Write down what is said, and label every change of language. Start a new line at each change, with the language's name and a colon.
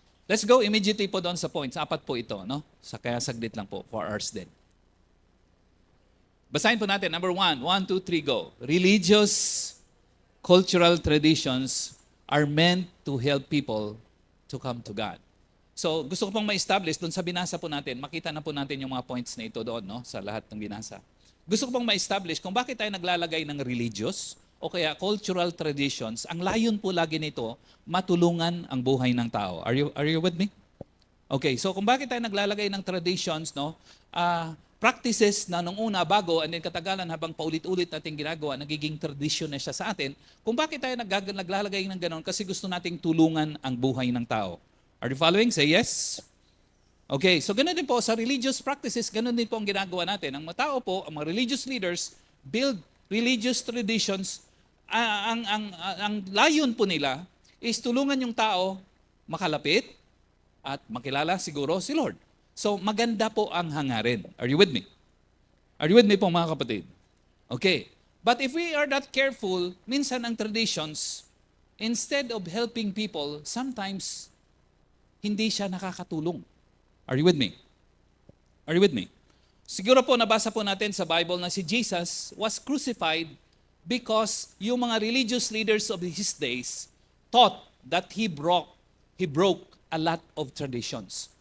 English: Let's go immediately
Filipino: po doon sa points. 4 po ito, no? Kaya saglit lang po, 4 hours din. Basahin po natin. Number 1, 1, 2, 3, go.
English: Religious, cultural traditions are meant to help people to come to God.
Filipino: So, gusto ko pong ma-establish doon sa binasa po natin. Makita na po natin yung mga points na ito doon, no? Sa lahat ng binasa. Gusto ko pong ma-establish kung bakit tayo naglalagay ng religious o kaya cultural traditions. Ang layon po lagi nito, matulungan ang buhay ng tao.
English: Are you with me?
Filipino: Okay, so kung bakit tayo naglalagay ng traditions, no? Practices na nung una bago and then katagalan habang paulit-ulit natin ginagawa, nagiging tradisyon na siya sa atin. Kung bakit tayo naglalagay ng ganon? Kasi gusto nating tulungan ang buhay ng tao.
English: Are you following? Say yes.
Filipino: Okay, so ganun din po sa religious practices, ganun din po ang ginagawa natin. Ang mga tao po, ang mga religious leaders,
English: build religious traditions.
Filipino: Ang layon po nila is tulungan yung tao makalapit at makilala siguro si Lord. So maganda po ang hangarin.
English: Are you with me? Are you with me
Filipino: po mga kapatid?
English: Okay. But if we are not careful,
Filipino: minsan ang traditions,
English: instead of helping people,
Filipino: sometimes hindi siya nakakatulong.
English: Are you with me? Are you with me?
Filipino: Siguro po nabasa po natin sa Bible na si Jesus
English: was crucified because
Filipino: yung mga religious leaders
English: of his days thought that he broke a lot of traditions.